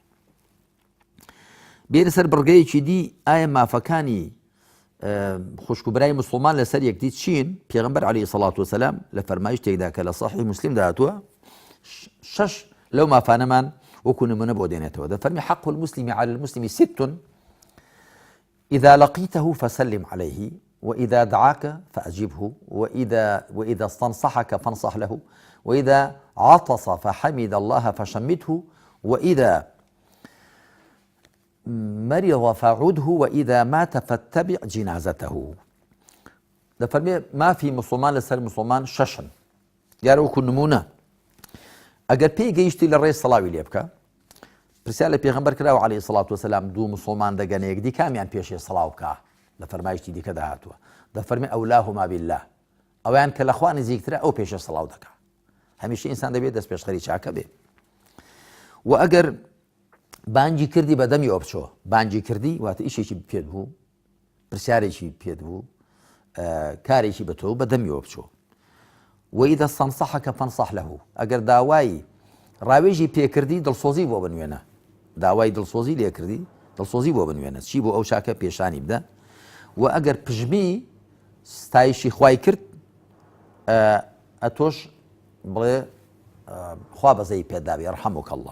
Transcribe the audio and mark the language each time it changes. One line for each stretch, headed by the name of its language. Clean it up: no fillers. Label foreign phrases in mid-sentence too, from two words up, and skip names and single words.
Central Kurdish: بێرە سەر بڕگەیەکی دی، ئایا مافەکانی خوشکوبرای مسلمان لەسەر یەکدی چین؟ پێغەمبەر
Arabic: عەلەیهی سەڵات وسەلام
Central Kurdish: لە فەرمایشتێکدا کە لە صەحیح موسلیم داهاتووە 6 لەو مافانەمان وەکو نمونە بۆ دێنێتەوە. دەفەرمی
Arabic: حق المسلم على المسلم 6 إذا لقيته فسلم عليه، وإذا دعاك فأجبه، وإذا استنصحك فانصح له، وإذا عطس فحمد الله فشمته، وإذا مرض فعده، وإذا مات فاتبع جنازته.
Central Kurdish: دەفەرمێ مافی مسلمان لەسەر مسلمان 6 دیارە وەکو نمونە. ئەگەر پێی گەیشتی لە ڕێی سەڵاوی لێ بکە، پرسیار لە پێغەمبەر کراوە
Arabic: عەلەیهی سەڵات وسەلام
Central Kurdish: دوو مسلمان دەگەنە یەکدی کامیان پێشێ سەڵاو بکە؟ لە فەرمایشتی دیکە داهاتووە دەفەرمێ
Arabic: ئەولاهما بالله،
Central Kurdish: ئەویان کە لە خوا نزیکترە ئەو پێشە سەڵاو دەکا. هەمیشە ئینسان دەبێت دەست پێشخەری چاکە بێ. و ئەگەر بانگی کردی بەدەمی ئەو بچۆ، بانگی کردی واتە ئیشێکی پێت بوو، پرسیارێکی پێت بوو، کارێکی بە تۆ بەدەمی ئەو بچۆ.
Arabic: وإذا استنصحك فانصح له،
Central Kurdish: ئەگەر داوای ڕاوێژی پێکردی دڵسۆزی بۆ بنوێنە، داوای دڵسۆزی لێ کردی دڵسۆزی بۆ بنوێنە، چی بۆ ئەو چاکە پێشانی بدە. و ئەگەر پژمی ستایشی خوای کرد، ئەتۆش بڵێ خوا بەزەی پێداوی
Arabic: ڕەحەموکە الله.